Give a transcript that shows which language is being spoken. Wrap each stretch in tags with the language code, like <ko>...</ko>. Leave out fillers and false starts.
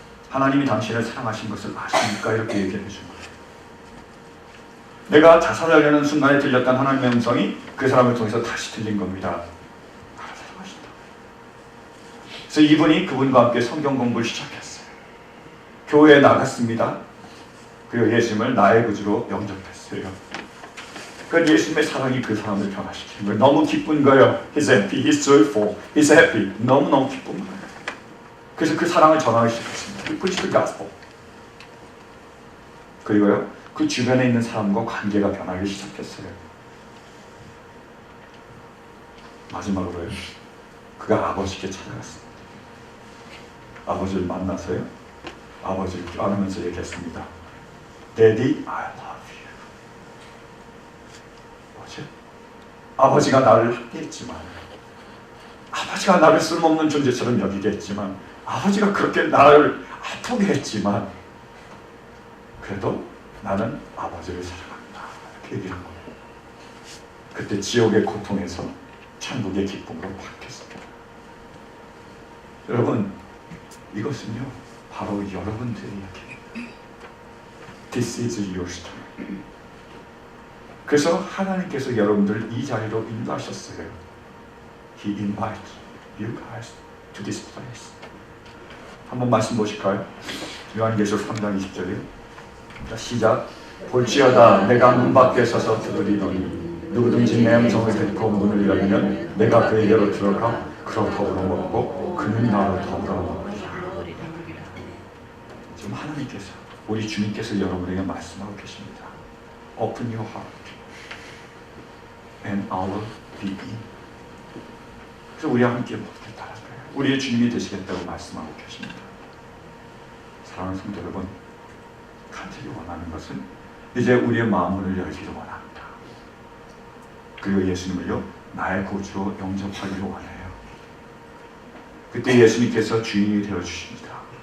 <ko>하나님이 당신을 사랑하신 것을 아십니까? 이렇게 얘기해 준 거예요. 내가 자살하려는 순간에 들렸던 하나님의 음성이 그 사람을 통해서 다시 들린 겁니다. 나를 사랑하신다. 그래서 이분이 그분과 함께 성경 공부를 시작했어요. 교회에 나갔습니다. 그리고 예수님을 나의 구주로 영접했어요. 그 예수님의 사랑이 그 사람을 변화시키는 거예요. 너무 기쁜 거예요.</ko> <en>He's happy, he's joyful, he's happy.</en> <ko>너무너무 기쁜 거예요. 그래서 그 사랑을 전하기 시작했습니다.</ko> <en>We preach the gospel.</en> <ko>그리고요, 그 주변에 있는 사람과 관계가 변하기 시작했어요. 마지막으로요. 그가 아버지께 찾아갔습니다. 아버지를 만나서요. 아버지를 껴안으면서 얘기했습니다.</ko> <en>Daddy, I love you.</en> <ko>뭐지? 아버지가 나를 학대했지만, 아버지가 나를 쓸모없는 존재처럼 여기겠지만, 아버지가 그렇게 나를 아프게 했지만, 그래도 나는 아버지를 사랑한다. 이렇게 얘기를 한 거예요. 그때 지옥의 고통에서 천국의 기쁨으로 바뀌었습니다. 여러분, 이것은요, 바로 여러분들의 이야기입니다.</ko> <en>This is your story.</en> <ko>그래서 하나님께서 여러분들 이 자리로 인도하셨어요.</ko> <en>He invites you guys to this place.</en> <ko>한번 말씀 보실까요? 요한계시록 3장 20절이요. 시작. 볼지어다 내가 문 밖에 서서 두드리노니 누구든지 내 음성을 듣고 문을 열면 내가 그에게로 들어가 그로 더불어 먹고 그는 나로 더불어 먹으리라. 지금 하나님께서, 우리 주님께서 여러분에게 말씀하고 계십니다.</ko> <en>Open your heart and I will be in.</en> <ko>그래서 우리와 함께 모두를 따라가요. 우리의 주님이 되시겠다고 말씀하고 계십니다. 사랑하는 성도 여러분, 간절히 원하는 것은 이제 우리의 마음을 열기를 원합니다. 그리고 예수님을요, 나의 구주로 영접하기를 원해요. 그때 예수님께서 주인이 되어주십니다.</ko>